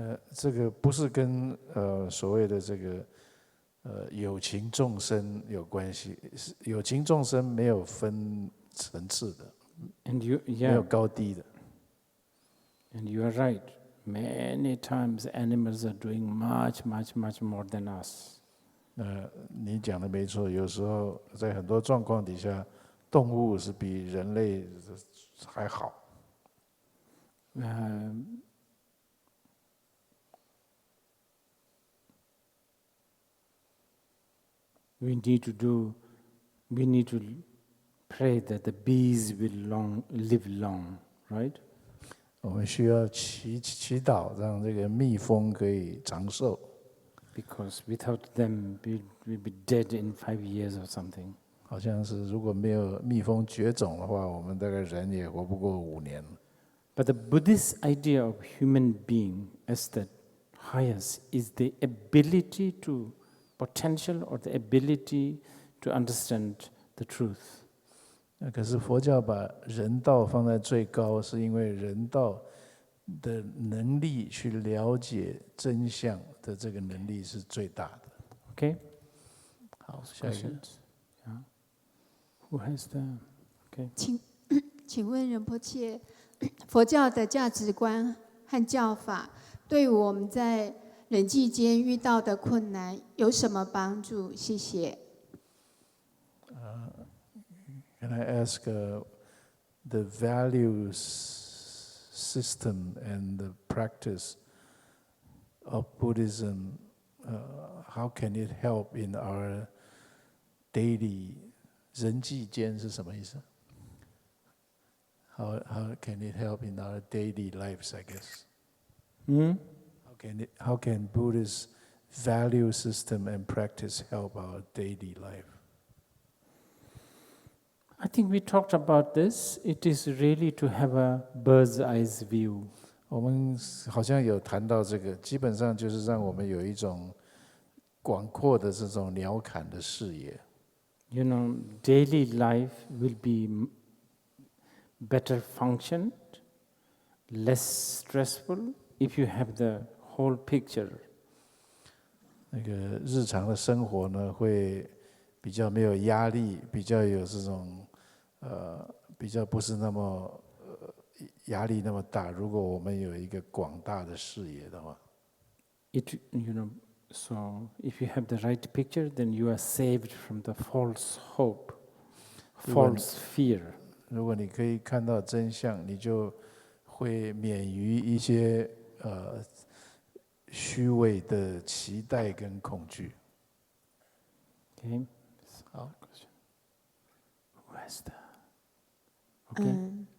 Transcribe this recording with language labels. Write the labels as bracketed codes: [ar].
[zh] 这个不是跟所谓的这个有情众生有关系，有情众生没有分层次的，没有高低的。 [en] And you are right. Many times animals are doing much, much, much more than us. [zh] 你讲的没错，有时候在很多状况底下，动物是比人类还好。 [en] We need to pray that the bees will live long, right? [zh] 我们需要祈祷，让这个蜜蜂可以长寿。 [en] Because without them, we'll be dead in 5 years or something. [zh] 好像是如果没有蜜蜂绝种的话，我们大概人也活不过5年。 [en] But the Buddhist idea of human being as the highest is the ability to potential or the ability to understand the truth. [zh] 可是佛教把人道放在最高，是因为人道的能力去了解真相的这个能力是最大的。 [en] Okay? [zh] 好，下一个。 [en] Yeah. Who has the? Okay. [zh] 请问仁波切，佛教的价值观和教法对我们在人际间遇到的困难有什么帮助？谢谢。 [en] Can I ask the values system and the practice of Buddhism, how can it help in our daily [zh] 人际间是什么意思？ [en] How can it help in our daily lives, I guess? How can Buddhist value system and practice help our daily life? I think we talked about this. It is really to have a bird's eye view. [zh] 我们好像有谈到这个，基本上就是让我们有一种广阔的这种鸟瞰的视野。 [en] Daily life will be better functioned, less stressful if you have the whole picture. [zh] 那个日常的生活呢，会比较没有压力，比较有这种比较不是那么压力那么大。如果我们有一个广大的视野的话， [en] So if you have the right picture, then you are saved from the false hope, false fear. [zh] 如果你可以看到真相，你就会免于一些虚伪的期待跟恐惧。 [en] Okay. [zh] 好。 [en] Who has the? Okay.